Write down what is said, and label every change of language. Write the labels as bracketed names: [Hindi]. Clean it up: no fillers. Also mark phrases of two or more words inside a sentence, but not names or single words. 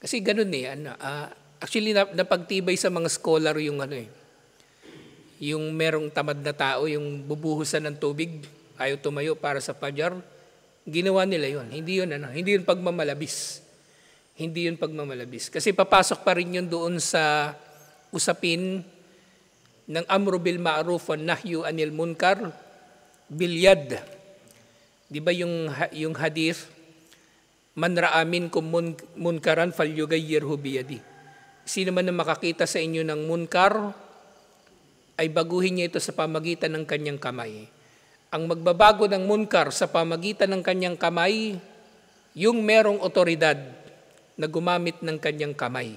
[Filipino] Kasi ganun actually napagtibay sa mga scholar yung yung merong tamad na tao, yung bubuhusan ng tubig, ayaw tumayo para sa fajar, ginawa nila yun. Hindi yun pagmamalabis. Hindi yun pagmamalabis. Kasi papasok pa rin yun doon sa usapin ng [Arabic] أمر بالمعروف ونهي عن المنكر باليد. [Filipino] Di ba yung hadith, [Arabic] من رأى منكم منكرا فليغيره بيده. [Filipino] Sino man na makakita sa inyo ng munkar, ay baguhin niya ito sa pamagitan ng kanyang kamay. Ang magbabago ng munkar sa pamagitan ng kanyang kamay, yung merong otoridad na gumamit ng kanyang kamay.